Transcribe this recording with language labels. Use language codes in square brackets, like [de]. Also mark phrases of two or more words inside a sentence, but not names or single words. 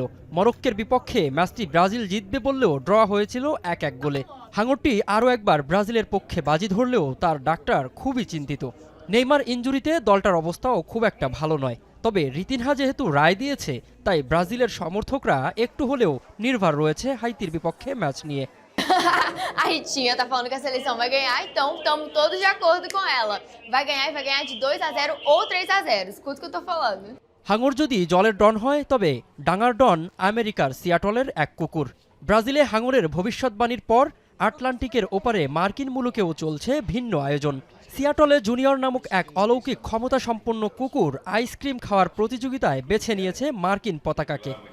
[bn] মরক্কোর বিপক্ষে ম্যাচটি ব্রাজিল জিতবে বললেও ড্র হয়েছিল 1-1 গোলে। হাঙরটি আরও একবার ব্রাজিলের পক্ষে বাজি ধরলেও তার ডাক্তার খুবই চিন্তিত। নেইমার ইনজুরিতে দলটার অবস্থাও খুব একটা ভালো নয়। তবে রিতিনহা যেহেতু রায় দিয়েছে, তাই ব্রাজিলের সমর্থকরা একটু হলেও নির্ভর রয়েছে হাইতির বিপক্ষে ম্যাচ নিয়ে। [pt] A Ritinha tá falando que a seleção vai ganhar, então estamos todos de acordo com ela. Vai ganhar e vai ganhar de 2-0 ou 3-0. Escuta o que eu tô falando. [bn] হাঙর যদি জলের ডন হয়, তবে ডাঙার ডন আমেরিকার সিয়াটলের এক কুকুর। ব্রাজিলে হাঙরের ভবিষ্যৎবাণীর পর আটলান্টিকের ওপারে মার্কিন মুলুকেও চলছে ভিন্ন আয়োজন। সিয়াটলে জুনিয়র নামক এক অলৌকিক ক্ষমতা সম্পন্ন কুকুর আইসক্রিম খাওয়ার প্রতিযোগিতায় বেছে নিয়েছে মার্কিন পতাকাকে।